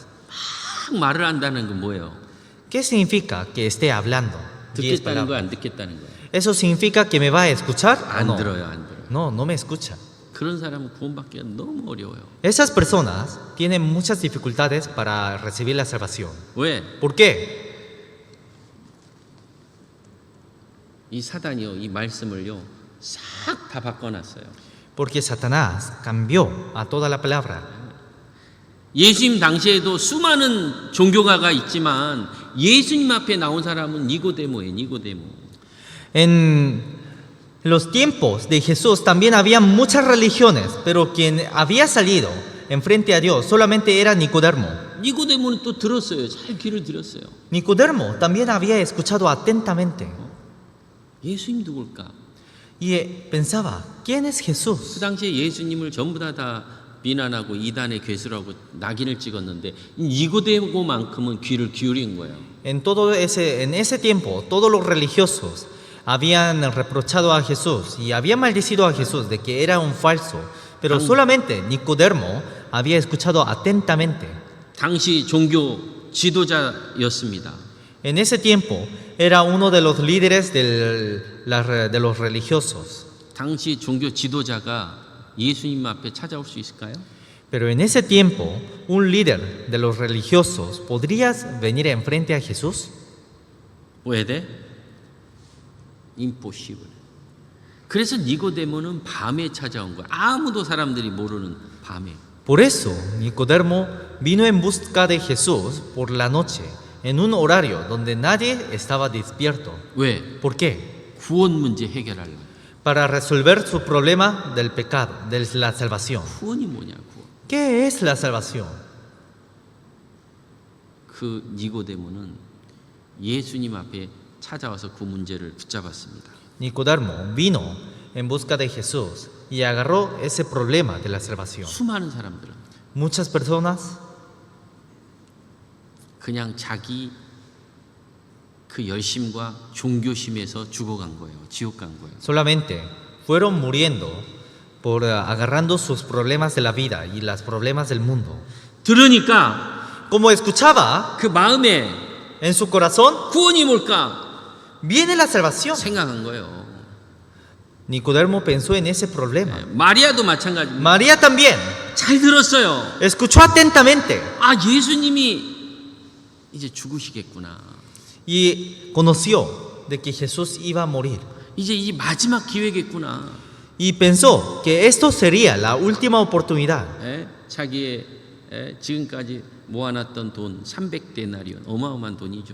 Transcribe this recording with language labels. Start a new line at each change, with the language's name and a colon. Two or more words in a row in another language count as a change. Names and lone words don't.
Korean: 막 말을 한다는 건 뭐예요?
Spanish: ¿Qué significa que esté hablando 10
Korean: 듣겠다는 거야,
Spanish: palabras?
Korean: 안 듣겠다는 거야?
Spanish: ¿Eso significa que me va a escuchar o
Korean: 안
Spanish: no?
Korean: 들어요, 안 들어요.
Spanish: No, no me escucha.
Korean: 그런 사람은 구원받기가 너무 어려워요.
Spanish: Esas personas tienen muchas dificultades para recibir la salvación.
Korean: 왜?
Spanish: ¿Por qué?
Korean: 이 사단이요, 이 말씀을요, 싹 다 바꿔놨어요.
Spanish: Porque Satanás cambió a toda la palabra.
Korean: 예수님 당시에도 수많은 종교가가 있지만 예수님 앞에 나온 사람은 니고데모예요, 니고데모.
Spanish: En los tiempos de Jesús también había muchas religiones, pero quien había salido enfrente a Dios solamente era Nicodemo.
Korean: 니고데모는 또 들었어요. 잘 귀를 들었어요.
Spanish: Nicodemo también había escuchado atentamente
Korean: 예수님 누굴까?
Spanish: y pensaba, ¿quién es
Korean: 그
Spanish: Jesús?
Korean: 당시에 예수님을 전부 다 비난하고 이단의 괴수라고 낙인을 찍었는데 니고데모만큼은 귀를 기울인 거예요.
Spanish: En ese tiempo, todos los religiosos habían reprochado a Jesús y habían maldecido a Jesús de que era un falso, pero solamente Nicodemo había escuchado atentamente.
Korean: 당시 종교 지도자였습니다.
Spanish: En ese tiempo era uno de los líderes de los religiosos.
Korean: 당시 종교 지도자가 예수님 앞에 찾아올 수 있을까요?
Spanish: Pero en ese tiempo, un líder de los religiosos podría venir enfrente a Jesús. puede?
Korean: impossible. 그래서 니고데모는 밤에 찾아온 거야. 아무도 사람들이 모르는 밤에.
Spanish: Por eso, Nicodemo vino en busca de Jesús por la noche, en un horario donde nadie estaba despierto.
Korean: 왜?
Spanish: ¿Por qué?
Korean: 구원 문제 해결하려고.
Spanish: Para resolver su problema del pecado, de la salvación.
Korean: 구원이 뭐냐? 구원.
Spanish: ¿Qué es la salvación?
Korean: 그 니고데모는 예수님 앞에 찾아와서 그 문제를 붙잡았습니다.
Spanish: Nicodemo vino en busca de Jesús y agarró ese problema de la salvación.
Korean: 수많은 사람들은
Spanish: Muchas personas
Korean: 그냥 자기 그 열심과 종교심에서 죽어간 거예요. 지옥 간 거예요.
Spanish: solamente fueron muriendo por agarrando sus problemas de la vida y los problemas del mundo.
Korean: 들으니까
Spanish: Como escuchaba
Korean: 그 마음에
Spanish: en su corazón,
Korean: 구원이 뭘까
Spanish: viene la salvación.
Korean: 생각한 거예요.
Spanish: Nicodemo pensó en ese problema.
Korean: 마리아도 마찬가지입니다.
Spanish: María también
Korean: 잘 들었어요.
Spanish: escuchó atentamente
Korean: 아, 예수님이 이제 죽으시겠구나.
Spanish: y conoció de que Jesús iba a morir.
Korean: 이제 이 마지막 기회겠구나.
Spanish: Y pensó que esto sería la última oportunidad.
Korean: 자기의 지금까지 모아놨던 돈 300데나리온 어마어마한 돈이죠.